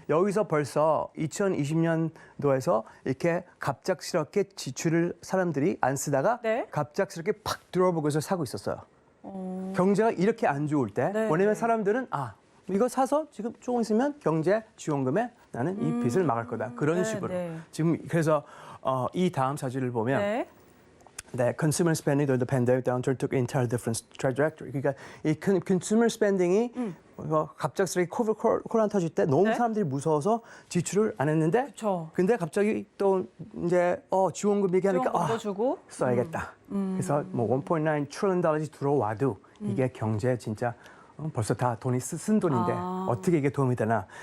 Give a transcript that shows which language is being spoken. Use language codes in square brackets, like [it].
[ko] 여기서 벌써 2020년도에서 이렇게 갑작스럽게 지출을 사람들이 안 쓰다가 네. 갑작스럽게 팍 들어보고서 사고 있었어요. 경제가 이렇게 안 좋을 때 네, 왜냐면 네. 사람들은 이거 사서 지금 조금 있으면 경제 지원금에 나는 이 빚을 막을 거다. 그런 네, 식으로. 네. 지금 그래서 이 다음 사진을 보면 네. 네, [en] consumer spending during the pandemic downturn took entirely different trajectory. [ko] 그러니까 이 consumer spending이 갑작스럽게 코로나 터질 때 너무 네. 사람들이 무서워서 지출을 안 했는데, 그쵸. 근데 갑자기 또 이제 지원금 얘기하니까 지원금도 주고. 써야겠다. 그래서 뭐 [en] 1.9 trillion [ko] 달러씩 들어와도 이게 경제에 진짜 벌써 다 돈이 쓴 돈인데 어떻게 이게 도움이 되나?